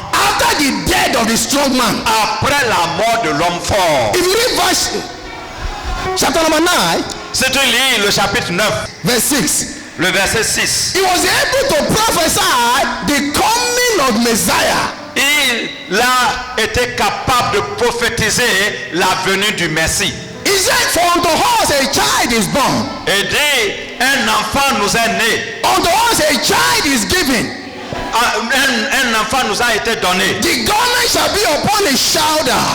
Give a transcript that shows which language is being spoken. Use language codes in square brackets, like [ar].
[en] After the death of the strong man, [fr] Après la mort de l'homme fort. [en] if you read verse chapter number 9, [fr] Si tu lis le chapitre 9, [en] verse 6, [fr] le verset 6, [en] he was able to prophesy the coming of Messiah. [fr] il a été capable de prophétiser la venue du Messie. [en] He said, for unto us a child is born. [fr] Et dit, un enfant nous est né. [en] Unto us a child is given. [fr] Un enfant nous a été donné. [en] The government shall be upon his shoulder.